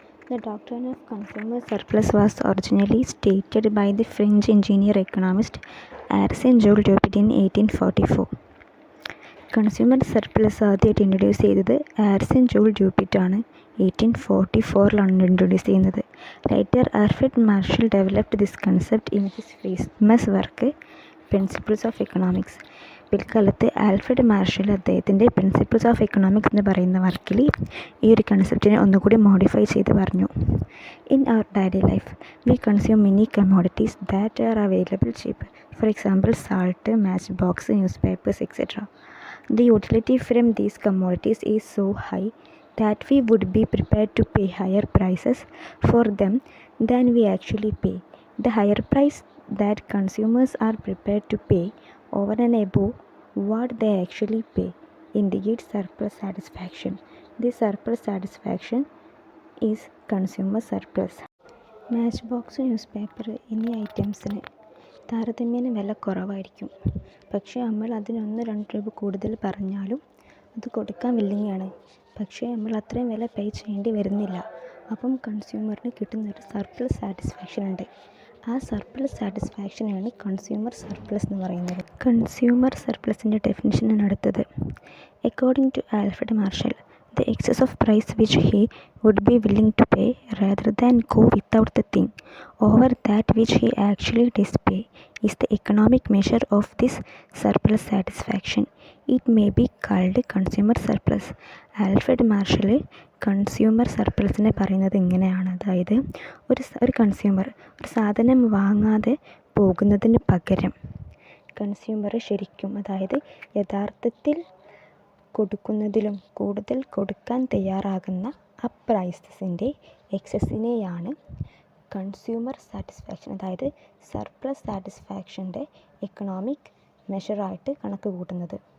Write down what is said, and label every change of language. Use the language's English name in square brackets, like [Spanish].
[English] The doctrine of consumer surplus was originally stated by the French engineer economist Jules Dupit in 1844. [Malayalam] Consumer surplus ആദ്യമായിട്ട് introduce ചെയ്തത് joule ഡ്യൂപ്പിറ്റ് ആണ്. 1844 introduce ചെയ്യുന്നത്. [English] Writer Alfred Marshall developed this concept in his famous work principles of economics. [Malayalam] പിൽക്കാലത്ത് Alfred marshal അദ്ദേഹത്തിൻ്റെ principles of economics എന്ന് പറയുന്ന വർക്കിൽ ഈ ഒരു കൺസെപ്റ്റിനെ ഒന്നുകൂടി മോഡിഫൈ ചെയ്ത് പറഞ്ഞു. [English] In our daily life we consume many commodities that are available cheap. For example salt, matchbox, newspapers etcetera. The utility from these commodities is so high that we would be prepared to pay higher prices for them than we actually pay. The higher price that consumers are prepared to pay over and above what they actually pay indicates surplus satisfaction. This surplus satisfaction is consumer surplus. [Malayalam] Match box, news paper എന്നീ ഐറ്റംസിന് താരതമ്യേന വില കുറവായിരിക്കും. പക്ഷേ നമ്മൾ അതിന് 1-2 രൂപ കൂടുതൽ പറഞ്ഞാലും അത് കൊടുക്കാൻ വില്ലിങ്ങാണ്. പക്ഷേ നമ്മൾ അത്രയും വില പേ ചെയ്യേണ്ടി വരുന്നില്ല. അപ്പം കൺസ്യൂമറിന് കിട്ടുന്നൊരു സർപ്ലസ് സാറ്റിസ്ഫാക്ഷൻ ഉണ്ട്. ആ സർപ്ലസ് സാറ്റിസ്ഫാക്ഷനാണ് കൺസ്യൂമർ സർപ്ലസ് എന്ന് പറയുന്നത്. കൺസ്യൂമർ സർപ്ലസിൻ്റെ ഡെഫിനിഷനാണ് അടുത്തത്. [English] According to Alfred Marshall, the excess of price which he would be willing to pay rather than go without the thing over that which he actually does pay is the economic measure of this surplus satisfaction. It may be called consumer surplus. [Malayalam] Alfred marshal consumer സർപ്ലസിനെ പറയുന്നത് ഇങ്ങനെയാണ്. അതായത് ഒരു consumer ഒരു സാധനം വാങ്ങാതെ പോകുന്നതിന് പകരം consumer ശരിക്കും, അതായത് യഥാർത്ഥത്തിൽ കൊടുക്കുന്നതിലും കൂടുതൽ കൊടുക്കാൻ തയ്യാറാകുന്ന ആ പ്രൈസസിൻ്റെ എക്സസിനെയാണ് കൺസ്യൂമർ സാറ്റിസ്ഫാക്ഷൻ, അതായത് സർപ്ലസ് സാറ്റിസ്ഫാക്ഷൻ്റെ എക്കണോമിക് മെഷറായിട്ട് കണക്ക് കൂട്ടുന്നത്.